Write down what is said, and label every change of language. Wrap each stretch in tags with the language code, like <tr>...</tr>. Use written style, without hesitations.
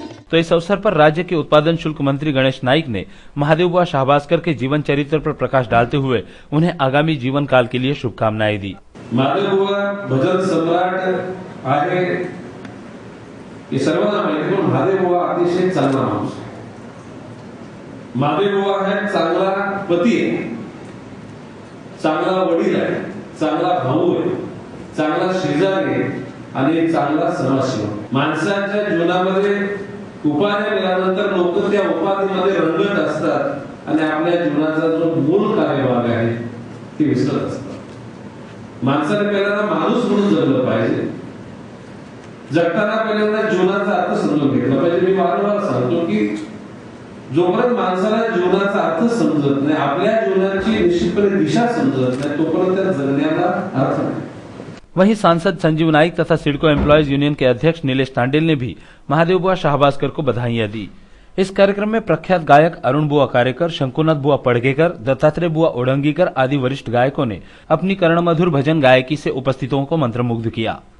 <hi>तो इस अवसर पर राज्य के उत्पादन शुल्क मंत्री गणेश नाइक ने महादेव बुआ शाहबाजकर के जीवन चरित्र पर प्रकाश डालते हुए उन्हें आगामी जीवन काल के लिए शुभकामनाएं दी।</hi> <mr>महादेव बुआ भजन सम्राट आहे हे सर्वांना माहिती, पण महादेव बुआ अतिशय चांगला माणूस आहे। महादेव बुआ है चांगला पती आहे, चांगला वडील आहे, चांगला भाऊ आहे, चांगला शेजारी आणि चांगला समाजसेवक. माणसाच्या जीवनामध्ये उपाध्या मिळाल्यानंतर लोक त्या उपाधीमध्ये रंगत असतात आणि आपल्या जीवनाचा जो मूळ कार्यभाग आहे ते विसरत असतात. माणसाने पहिल्यांदा माणूस म्हणून जगलं पाहिजे. जगताना पहिल्यांदा जीवनाचा अर्थ समजून घेतला पाहिजे. मी वारंवार सांगतो की जोपर्यंत माणसाला जीवनाचा अर्थ समजत नाही, आपल्या जीवनाची निश्चितपणे दिशा समजत नाही, तोपर्यंत त्या जगण्याला अर्थ नाही.</mr> <hi>वहीं सांसद संजीव नाइक तथा सिडको एम्प्लॉयज यूनियन के अध्यक्ष नीलेश तांडेल ने भी महादेव बुआ शाहबाजकर को बधाइयां दी। इस कार्यक्रम में प्रख्यात गायक अरुण बुआ कारेकर, शंकुनाथ बुआ पड़गेकर, दत्तात्रेय बुआ ओढ़ंगीकर आदि वरिष्ठ गायकों ने अपनी कर्णमधुर भजन गायकी से उपस्थितों को मंत्रमुग्ध किया।</hi>